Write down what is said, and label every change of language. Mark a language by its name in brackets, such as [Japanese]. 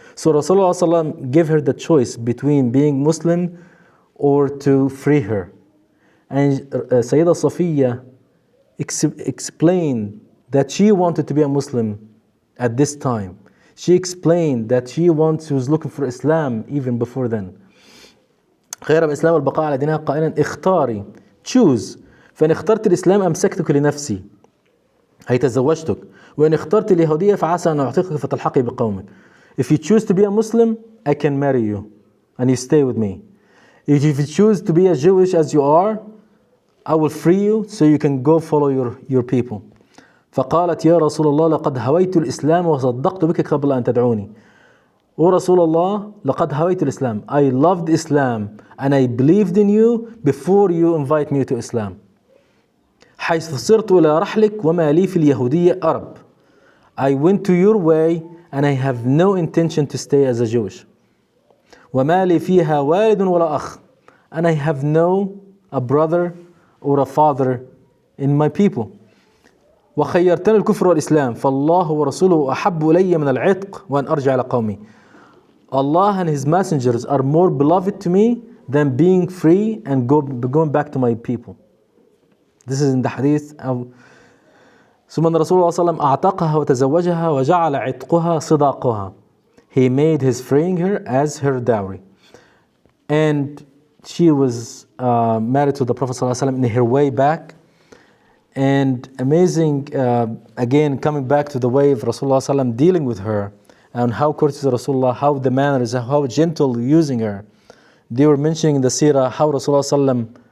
[English] So Rasulullah sallam gave her the choice between being Muslim or to free her. And Sayyidah Safiya explained that she wanted to be a Muslim at this time. She explained that she was looking for Islam even before then. [Arabic] خير الإسلام والبقاء على دينها قائلا اختاري, [English] choose. [Arabic] فإن اخترت الإسلام أمسكتك لنفسي هي تزوجتك وإن اخترت اليهودية فعسى أن أعتقك فتلحقي بقومك. [English] If you choose to be a Muslim, I can marry you and you stay with me. If you choose to be as Jewish as you are, I will free you so you can go follow your people. [Arabic] فقالت يا رسول الله لقد هويت الإسلام وصدقت بك قبل أن تدعوني. [English] O Rasulullah, [Arabic] لقد هويت الإسلام. [English] I loved Islam and I believed in you before you invite me to Islam. [Arabic] حيث صرت إلى رحلك وما لي في اليهودية أرب. [English] I went to your way and I have no intention to stay as a Jewish. [Arabic] وما لي فيها والد ولا أخ. [English] And I have a brother or a father in my people. [Arabic] وخيرتني الكفر والإسلام فالله ورسوله أحب إلي من العتق وأن أرجع إلى قومي. [English] Allah and His messengers are more beloved to me than being free and going back to my people. This is in the hadith. [Arabic] ثم أن رسول الله صلى الله عليه وسلم أعتقها وتزوجها وجعل عتقها صداقها. [English] He made his freeing her as her dowry. And she was married to the Prophet صلى الله عليه وسلم in her way back. And amazing, again, coming back to the way of Rasulullah صلى الله عليه وسلم dealing with her and how courteous Rasulullah, how the manners, how gentle using her. They were mentioning in the Seerah how Rasulullah صلى الله عليه وسلم